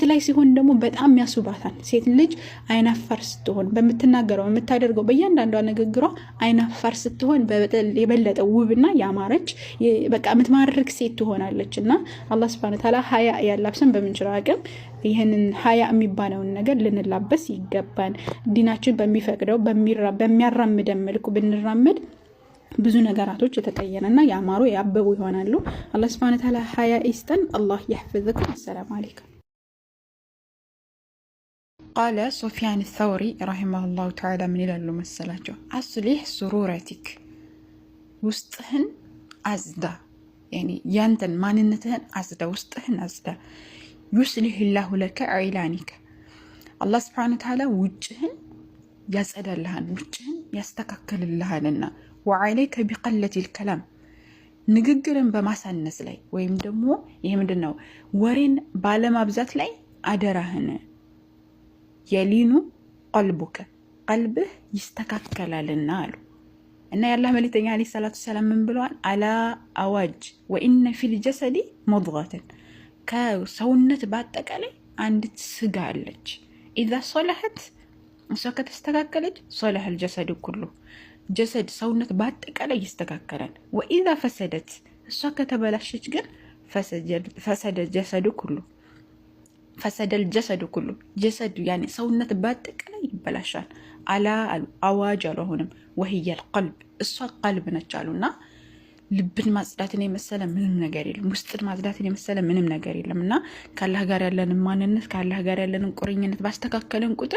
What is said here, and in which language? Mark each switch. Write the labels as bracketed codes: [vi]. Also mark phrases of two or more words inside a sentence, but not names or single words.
[am] ላይ ሲሆን ደግሞ በጣም ያሱባታል። ሴት ልጅ አይናፋር ስትሆን በምትናገረው የምታደርገው በእያንዳንዷ ንግግሯ አይናፋር ስትሆን የበለጠ ውብና ያማረች በቃ የምትማርክ ሴት ትሆናለችና አላህ [ar] سبحانه وتعالى [am] ሐያ ያላብሰን በምንችለው አቅም ይሄንን ሐያ የሚባለውን ነገር ልንላበስ ይገባል። ዲናችን በሚፈቅደው በሚያራምደን መልኩ ብንራመድ ብዙ ነገራቶች የተቀየረና ያማሩ ያበቡ ይሆናሉ። አላህ [ar] سبحانه وتعالى [am] ሐያ ይስጠን። አላህ ይحفظكم። [ar] السلام عليكم። قال سفيان الثوري رحمه الله تعالى من [am] ይላሉ መሰላቸው [ar] أصلح سريرتك [am] ውስጥህን አዝዳ [ar] يعني [am] ያንተን ማንነትህን አዝዳ ውስጥህን አዝዳ [ar] يصلح الله لك عيلانك الله سبحانه وتعالى [am] ውጭህን ያጸዳልሃል ውጭህን ያስተካክልልሃልና [ar] وعليك بقلة الكلام [am] ንግግርን በማሳነስ ላይ ወይም ደግሞ ይሄ ምንድነው ወሬን ባለማብዛት ላይ አደራህን የሊኑ ቀልብህ ይስተካከላልና አሉ እና ያላህ መልእክተኛ [ar] عليه الصلاة السلام [am] ምን ብለዋል? አላ አዋጅ [ar] وإن في الجسد مضغة [am] ከሰውነት በአጠቃላይ አንዲት ስጋ አለች። [ar] اذا صلحت [am] እሷ ከተስተካከለች [ar] صلح الجسد كله [am] ጀሰድ ሰውነት በአጠቃላይ ይስተካከላል። [ar] وإذا فسدت [am] እሷ ከተበላሸች ግን [ar] فسد الجسد كله فسد الجسد كله [am] ጀሰዱ ያኔ ሰውነት በአጠቃላይ ይበላሻል። አላ አሉ አዋጅ አሉ። አሁንም [ar] وهي القلب [am] እሷ ቀልብ ነች አሉና ልብን ማጽዳትን የመሰለ ምንም ነገር የለም። ውስጥን ማጽዳትን የመሰለ ምንም ነገር የለም። እና ከአላህ ጋር ያለንን ማንነት ከአላህ ጋር ያለንን ቁርኝነት ባስተካከለን ቁጥር